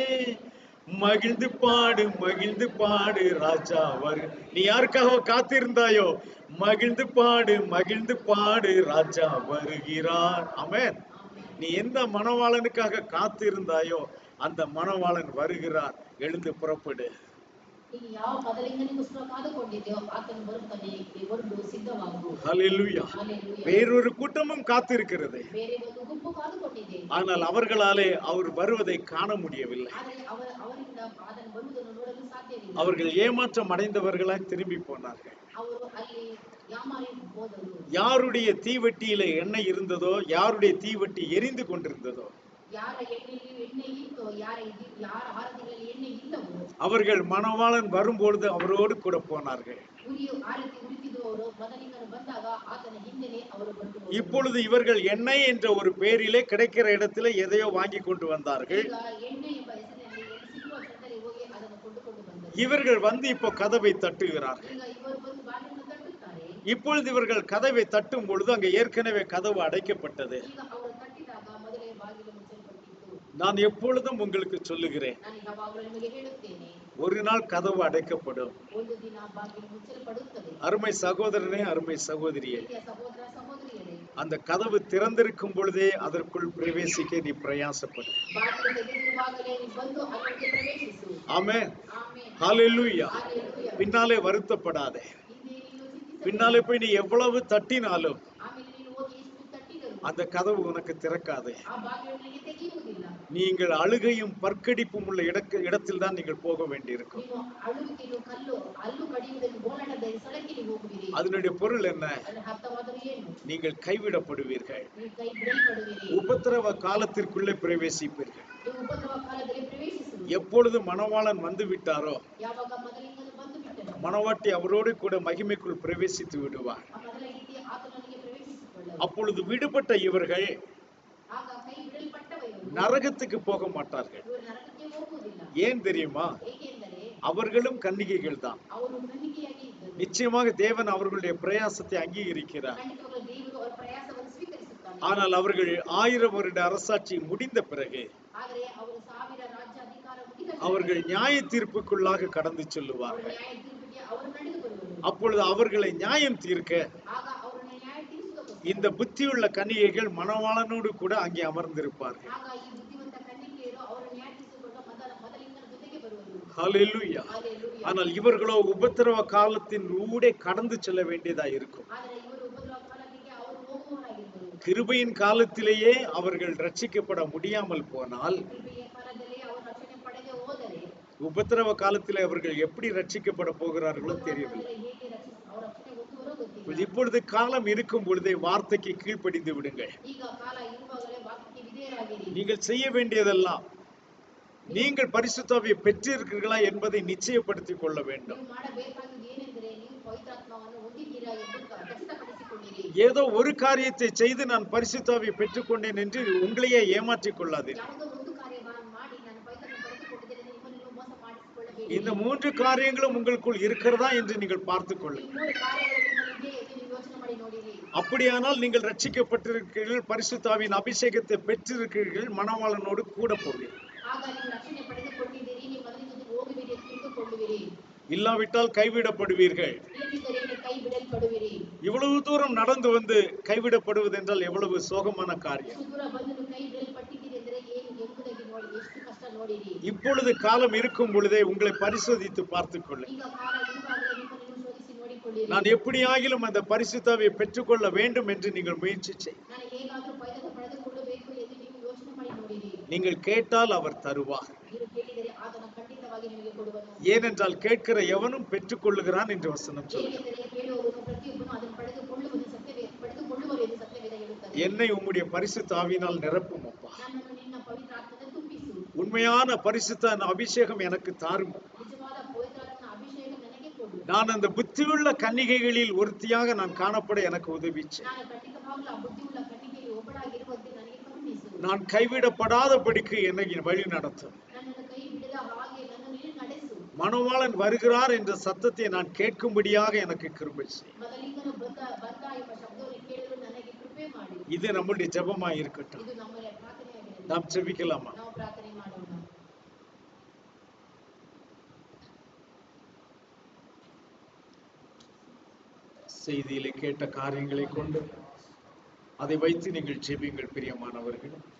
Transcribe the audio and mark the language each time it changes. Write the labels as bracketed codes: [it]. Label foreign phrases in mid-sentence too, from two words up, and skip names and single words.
[ta] மகிழ்ந்து பாடு ராஜா வரு. நீ யாருக்காக காத்திருந்தாயோ மகிழ்ந்து பாடு ராஜா வருகிறார். ஆமென். நீ எந்த மணவாளனுக்காக காத்திருந்தாயோ அந்த மணவாளன் வருகிறார். எழுந்து புறப்படு. [kn] ನೀನು ಯಾವ ಮದಲಿಂಗನಿಗೋಸ್ಕರ ಕಾದುಕೊಂಡಿದ್ಯೋ ಆತನು ಬರುತ್ತಾನೆ, ಹೊರಡು ಸಿದ್ಧವಾಗು. [ta] ஹல்லேலூயா. ஹalleluya. வேறொரு கூட்டமும் காத்திருக்கிறது. [kn] ಬೇರೆ ಒಂದು ಗುಂಪು ಕಾದುಕೊಂಡಿದೆ. [ta] ஆனால் அவர்களாலே அவர் வருவதை காண முடியவில்லை. [kn] ಆದರೆ ಅವರಿಂದ ಆತನು ಬರುವುದನ್ನು ನೋಡಲು ಸಾಧ್ಯವಿಲ್ಲ. [ta] அவர்கள் ஏமாற்றம் அடைந்தவர்களாய் திரும்பி போனார்கள். [kn] ಅವರು ಅಲ್ಲಿ ಯಾಮಾರಿ ಹೋದರು. [ta] யாருடைய தீவெட்டியில எண்ணெய் இருந்ததோ, யாருடைய தீவெட்டி எரிந்து கொண்டிருந்ததோ, [kn] ಯಾರ ಎಣ್ಣೆಯಲ್ಲಿ ಎಣ್ಣೆ ಇತ್ತೋ, ಯಾರ ಆರತಿಗಳಲ್ಲಿ ಎಣ್ಣೆ ಇಲ್ಲವೋ [ta] அவர்கள் மணவாளன் வரும்பொழுது அவரோடு கூட போனார்கள். [kn] ಆರತಿ ಉರಿತಿದ್ದವರು ಮದಲಿಂಗನು ಬಂದಾಗ ಆತನ ಹಿಂದೆನೇ ಅವರು ಬಂದು [ta] இப்பொழுது இவர்கள் எண்ணெய் என்ற ஒரு பெயரிலே கிடைக்கிற இடத்துல எதையோ வாங்கி கொண்டு வந்தார்கள். [kn] ಈಗ ಎಣ್ಣೆ ಎಂಬ ಹೆಸರಿನಲ್ಲಿ ಸಿಗುವ ಸ್ಥಳದಲ್ಲಿ ಹೋಗಿ ಅದನ್ನು ಕೊಂಡುಕೊಂಡು ಬಂದರು. [ta] இவர்கள் வந்து இப்போ கதவை தட்டுகிறார்கள். [kn] ಈಗ ಇವರು ಬಂದು ಬಾಗಿಲನ್ನು ತಟ್ಟುತ್ತಾರೆ. [ta] இப்பொழுது இவர்கள் கதவை தட்டும் பொழுது அங்கே ஏற்கனவே கதவு அடைக்கப்பட்டது. [kn] ಈಗ ಅವರು ತಟ್ಟಿದಾಗ ಮೊದಲೇ ಬಾಗಿಲು ಮುಚ್ಚಲ್ಪಟ್ಟಿತ್ತು. [ta] நான் எப்பொழுதும் உங்களுக்கு சொல்லுகிறேன், [kn] ನಾನು ಯಾವಾಗಲೂ ನಿಮಗೆ ಹೇಳುತ್ತೇನೆ, [ta] ஒரு நாள் கதவு அடைக்கப்படும். [kn] ಒಂದು ದಿನ ಬಾಗಿಲು ಮುಚ್ಚಲ್ಪಡುತ್ತದೆ. [ta] அருமை சகோதரனே, அருமை சகோதரியே, [kn] ಪ್ರಿಯ ಸಹೋದರ ಸಹೋದರಿಯರೇ, [ta] அந்த கதவு திறந்திருக்கும் பொழுதே அதற்குள் பிரவேசிக்க நீ பிரயாசப்படு. [kn] ಬಾಗಿಲು ತೆಗೆದಿರುವಾಗಲೇ ನೀ ಬಂದು ಅದಕ್ಕೆ ಪ್ರವೇಶಿಸು. [ta] ஆமென். [kn] ಆಮೆನ್. [ta] ஹல்லேலூயா. [kn] ಹalleluya. [ta] பின்னாலே வருத்தப்படாதே. [kn] ಹಿಂದೆ ನೀನು ಚಿಂತಿಸಬೇಡ. [ta] பின்னாலே போய் நீ எவ்வளவு தட்டினாலும் [kn] ಆಮೇಲೆ ನೀನು ಹೋಗಿ ಎಷ್ಟು ತಟ್ಟಿದರು [ta] அந்த கதவு உனக்கு திறக்காது. [kn] ಆ ಬಾಗಿಲು ನಿನಗೆ ತೆಗೆಯುವುದಿಲ್ಲ. [ta] நீங்கள் அழுகையும் பற்கடிப்பும் உள்ள இடத்தில் தான் நீங்கள் போக வேண்டியிருக்கும். [kn] ನೀನು ಅಳುವಿಕೆಯು ಹಲ್ಲು ಕಡಿಯುವುದನ್ನು ಗೋಳಾಟದ ಸ್ಥಳಕ್ಕೆ ನೀವು ಹೋಗುವಿರಿ. [ta] அதனுடைய பொருள் என்ன? [kn] ಅದರ ಅರ್ಥವಾದರೂ ಏನು? [ta] நீங்கள் கைவிடப்படுவீர்கள். [kn] ನೀವು ಕೈ ಬಿಡಲ್ಪಡುವಿರಿ. [ta] உபத்திரவ காலத்திற்குள்ளே பிரவேசிப்பீர்கள். [kn] ನೀವು ಉಪದ್ರವ ಕಾಲದಲ್ಲಿ ಪ್ರವೇಶಿಸುವಿರಿ. [ta] எப்பொழுது மணவாளன் வந்து விட்டாரோ [kn] ಯಾವಾಗ ಮದಲಿಂಗನು ಬಂದು ಬಿಟ್ಟನು, [ta] மணவாட்டி அவரோடு கூட மகிமைக்குள் பிரவேசித்து விடுவார். [kn] ಆ ಮೊದಲ ರೀತಿ ಆತನೊಂದಿಗೆ ಪ್ರವೇಶಿಸಿಕೊಳ್ಳಲು. [ta] அப்பொழுது விடுபட்ட இவர்கள் [kn] ಆಗ ಕೈ ಬಿಡಲ್ಪಟ್ಟವರು [ta] நரகத்துக்கு போக மாட்டார்கள். [kn] ಇವರು ನರಕಕ್ಕೆ ಹೋಗುವುದಿಲ್ಲ. [ta] ஏன் தெரியுமா? [kn] ಏಕೆಂದರೆ [ta] அவர்களும் கன்னிகைகள் தான். [kn] ಅವರು ಕನ್ನಿಕೆಯಾಗಿ ಇದ್ದರು. [ta] நிச்சயமாக தேவன் அவர்களுடைய பிரயாசத்தை அங்கீகரிக்கிறார். [kn] ಖಂಡಿತವಾಗಲೂ ದೇವರು ಅವರ ಪ್ರಯಾಸವನ್ನು ಸ್ವೀಕರಿಸುತ್ತಾನೆ. [ta] ஆனால் அவர்கள் 1000 வருட அரசாட்சி முடிந்த பிறகு [kn] ಆದರೆ ಅವರು 1000 ರಾಜ್ಯ ಅಧಿಕಾರ ಮುಗಿದ [ta] அவர்கள் நியாய தீர்ப்புக்குள்ளாக கடந்து [kn] ಅವರು [ta] செல்லுவார்கள். [kn] ನ್ಯಾಯ ತೀರ್ಪಿಗೆ ಅವರು ನಡೆದು ಬರುವರು. [ta] அப்பொழுது அவர்களை நியாயம் தீர்க்க [kn] ಆಗ ಅವರನ್ನು ನ್ಯಾಯ ತೀರಿಸುವುದಕ್ಕೋಸ್ಕರ [ta] இந்த புத்தியுள்ள கன்னிகைகள் மணவாளனோடு கூட அங்கே அமர்ந்திருப்பார்கள். [kn] ಆಗ ಈ ಬುದ್ಧಿವಂತ ಕನ್ನಿಕೆಯರು ಅವರು ನ್ಯಾಯ ತೀರಿಸಿಕೊಂಡು ಮದಲಿಂಗನ ಜೊತೆಗೆ ಬರುವರು. [ta] ஹல்லேலூயா. [kn] ಹalleluya. [ta] ஆனால் இவர்களோ உபத்திரவ காலத்தின் ஊடே கடந்து செல்ல வேண்டியதா இருக்கும். [kn] ಆದರೆ ಇವರು ಉಪದ್ರವ ಕಾಲಕ್ಕೆ ಅವರು ಹೋಗುವವರಾಗಿದ್ದರು. [ta] கிருபையின் காலத்திலேயே அவர்கள் ரட்சிக்கப்பட முடியாமல் போனால் [kn] ಕೃಪೆಯ [ta] உபத்திரவ காலத்திலே அவர்கள் எப்படி ரட்சிக்கப்பட போகிறார்களோ தெரியவில்லை. [kn] ಉಪದ್ರವಕಾಲದಲ್ಲಿ ಹೇಗೆ ಅವ್ರ ರಕ್ಷಣೆ ಹೊಂದುವರೋ ಗೊತ್ತಿಲ್ಲ. [ta] இப்பொழுது காலம் இருக்கும் பொழுதே வார்த்தைக்கு கீழ்ப்படிந்து விடுங்கள். [kn] ಈಗ ಕಾಲ ಇರುವಾಗಲೇ ವಾಕ್ಯಕ್ಕೆ ವಿಧೇಯರಾಗಿರಿ. [ta] நீங்கள் செய்ய வேண்டியதெல்லாம் நீங்கள் பரிசுத்தாவியை பெற்றிருக்கிறீர்களா என்பதை நிச்சயப்படுத்திக் கொள்ள வேண்டும். [kn] ನೀವು ಮಾಡಬೇಕಾಗಿದ್ದು ಏನೆಂದರೆ ನೀವು ಪವಿತ್ರಾತ್ಮವನ್ನು ಹೊಂದಿದ್ದೀರಾ ಎಂದು ಖಚಿತಪಡಿಸಿಕೊಳ್ಳಿರಿ. [ta] ஏதோ ஒரு காரியத்தை செய்து நான் பரிசுத்தாவியை பெற்றுக்கொண்டேன் என்று உங்களையே ஏமாற்றிக் கொள்ளாதீர்கள். [kn] ಯಾವುದೋ ಒಂದು ಕಾರ್ಯವನ್ನು ಮಾಡಿ ನಾನು ಪವಿತ್ರಾತ್ಮ ಪಡೆದುಕೊಂಡಿದ್ದೇನೆ ಎಂದು ನಿಮ್ಮನ್ನು ನೀವು ಮೋಸ ಮಾಡಿಸಿಕೊಳ್ಳಬೇಡಿ. [ta] இந்த 3 காரியங்களும் உங்களுக்குள் இருக்கிறதா என்று நீங்கள் பார்த்துக் [kn] ಈ [ta] கொள்ளுங்கள். [kn] 3 ಕಾರ್ಯಗಳು ನಿಮ್ಮಲ್ಲಿದೆ ಎಂದು ನೀವು ಯೋಚನೆ ಮಾಡಿ ನೋಡಿರಿ. [ta] அப்படியானால் நீங்கள் ரட்சிக்கப்பட்டிருக்கிறீர்கள், பரிசுத்தாவின் அபிஷேகத்தை பெற்றிருக்கிறீர்கள், மணவாளனோடு கூட போவீர்கள். [kn] ಆಗ ನೀವು ರಕ್ಷಣೆ ಪಡೆದುಕೊಂಡಿದ್ದೀರಿ, ನೀವು ಅದರ ಜೊತೆಗೆ ಹೋಗುವಿರಿ ಎಂದು ತಿಳಿದುಕೊಳ್ಳುವಿರಿ. [ta] இல்லாவிட்டால் கைவிடப்படுவீர்கள். [kn] ಇಲ್ಲದಿದ್ದರೆ ನೀವು ಕೈ ಬಿಡಲ್ಪಡುವಿರಿ. [ta] இவ்வளவு தூரம் நடந்து வந்து கைவிடப்படுவது என்றால் எவ்வளவு சோகமான காரியம். [kn] ಇಷ್ಟು ದೂರ ಬಂದು ನೀವು ಕೈ ಬಿಡಲ್ಪಟ್ಟಿದ್ದೀರಿ ಎಂದರೆ ಏನು ಎಂಬುದಾಗಿ ನೋಡಿ, ಎಷ್ಟು ಕಷ್ಟ ನೋಡಿರಿ. [ta] இப்பொழுது காலம் இருக்கும் பொழுதே உங்களை பரிசோதித்து பார்த்துக் கொள்ளுங்கள். [kn] ಈಗ ಕಾಲ ಇರುವಾಗಲೇ ನಿಮ್ಮನ್ನು ನೀವು ಶೋಧಿಸಿ ನೋಡಿಕೊಳ್ಳಿರಿ. [ta] நான் எப்படியாகிலும் அந்த பரிசுத்தாவியை பெற்றுக்கொள்ள வேண்டும் என்று நீங்கள் முயற்சி செய்யுங்கள். [kn] ನಾನು ಹೇಗಾದರೂ ಪವಿತ್ರತ್ವ ಪಡೆದುಕೊಳ್ಳಬೇಕು ಎಂದು ನೀವು ಯೋಚನೆ ಮಾಡಿ ನೋಡಿರಿ. [ta] நீங்கள் கேட்டால் அவர் தருவார். [kn] ನೀವು ಕೇಳಿದರೆ ಆತನ ಖಂಡಿತವಾಗಿ ನಿಮಗೆ ಕೊಡುವನು. [ta] ஏனென்றால் கேட்கிற எவனும் பெற்றுக்கொள்ளுகிறான் என்று வசனம் சொல்லுகிறது. [kn] ಏಕೆಂದರೆ ಕೇಳುವವನು ಪ್ರತಿಯೊಬ್ಬನು ಅದನ್ನು ಪಡೆದುಕೊಳ್ಳುವನು ಪಡೆದುಕೊಳ್ಳುವರು ಎಂದು ಸತ್ಯವೇದ ಹೇಳುತ್ತದೆ. [ta] என்னை உம்முடைய பரிசுத்த ஆவியினால் நிரப்பும் அப்பா. [kn] ನನ್ನನ್ನು ನಿನ್ನ ಪವಿತ್ರ ಆತ್ಮದಿಂದ ತುಂಬಿಸು. [ta] உண்மையான பரிசுத்த அபிஷேகம் எனக்கு தாரும். [kn] ನಿಜವಾದ ಪವಿತ್ರಾತ್ಮನ ಅಭಿಷೇಕ ನನಗೆ ಕೊಡು. [ta] நான் அந்த புத்தியுள்ள கன்னிகைகளில் ஒருத்தியாக நான் காணப்பட எனக்கு உதவி செய். [kn] ನಾನು ಖಂಡಿತವಾಗಲೂ ಆ ಬುದ್ಧಿಯುಳ್ಳ ಕನ್ನಿಕೆಯಲ್ಲಿ ಒಬ್ಬಳಾಗಿರುವಂತೆ ನನಗೆ ಕರುಣಿಸು. [ta] நான் கைவிடப்படாதபடிக்கு என்னை வழி நடத்தும். [kn] ನನ್ನನ್ನು ಕೈ ಬಿಡದ ಹಾಗೆ ನನ್ನನ್ನು ನಡೆಸು. [ta] மணவாளன் வருகிறார் என்ற சத்தத்தை நான் கேட்கும்படியாக எனக்கு கிருபை செய். [kn] ಮೊದಲಿಗನು ಬಂದ ಎಂಬ ಶಬ್ದವನ್ನು ಕೇಳಲು ನನಗೆ ಕೃಪೆ ಮಾಡಿ. [ta] இது நம்முடைய ஜெபமாய் இருக்கட்டும். [kn] ಇದು ನಮ್ಮ ಪ್ರಾರ್ಥನೆಯಾಗಿದೆ. [ta] நாம் ஜெபிக்கலாமா? [kn] ನಾವು ಪ್ರಾರ್ಥನೆ ಮಾಡೋಣ. [ta] செய்தியிலே கேட்ட காரியங்களை கொண்டு அதை வைத்து நீங்கள் ஜெபியுங்கள் பிரியமானவர்கள்.